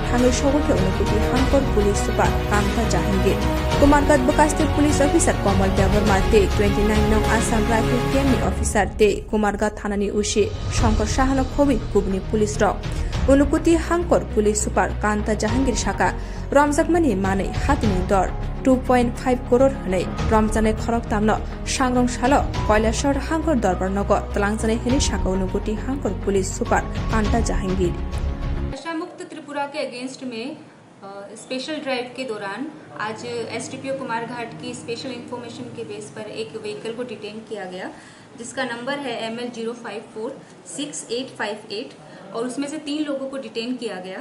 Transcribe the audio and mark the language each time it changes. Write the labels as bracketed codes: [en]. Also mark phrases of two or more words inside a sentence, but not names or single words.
[trp] thanoi sogoke unukuti hankor [en] police super [trp] Kamta Jahangir Kumargat bekas [en] police officer [trp] Komal Deborma te 29 nong Assam Rifle Kemni officer te Kumargat thanani ushi Shankar Shahano khobi kubni police rok unukuti hankor [en] police super [trp] Kanta Jahangir shaka Ramjakmani mane hatini dor 2.5 crore hane Ramjane khorok tamno sangrong shalo Koilashor hankor dorbar nogo Talangjane hene shaka unukuti hankor [en] police super [trp] Kanta Jahangir [hi] नशा मुक्त त्रिपुरा के अगेंस्ट में [en] special drive [hi] के दौरान आज एसडीपीओ कुमारघाट की [en] special information [hi] के बेस पर एक व्हीकल को डिटेन किया गया जिसका नंबर है ML0546858 और उसमें से 3 लोगों को डिटेन किया गया।